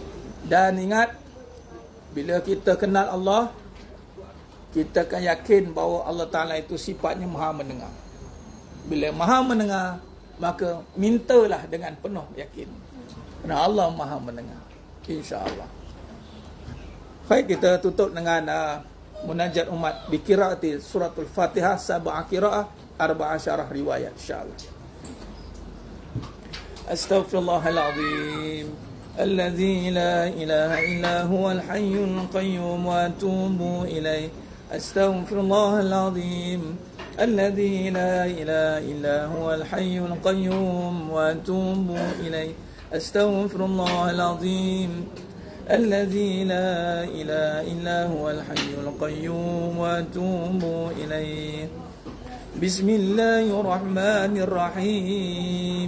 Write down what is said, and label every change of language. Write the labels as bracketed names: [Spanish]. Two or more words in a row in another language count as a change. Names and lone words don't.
[Malay] Dan ingat, bila kita kenal Allah, kita akan yakin bahawa Allah Ta'ala itu sifatnya maha mendengar. Bila maha mendengar, maka mintalah dengan penuh yakin, kerana Allah maha mendengar, insya-Allah. Baik, kita tutup dengan munajat umat [Arabic] بقراءة سورة الفاتحة سبع قراءة, [Malay] 14 riwayat, insya-Allah. [Arabic] أستغفر الله العظيم الذي لا إله إلا هو الحي القيوم وأتوب إليه. أستغفر الله العظيم الذي لا إله إلا هو الحي القيوم وأتوب إليه. Astaghfirullahalazim الذي لا إله إلا هو الحي القيوم وأتوب إليه. بسم الله الرحمن الرحيم.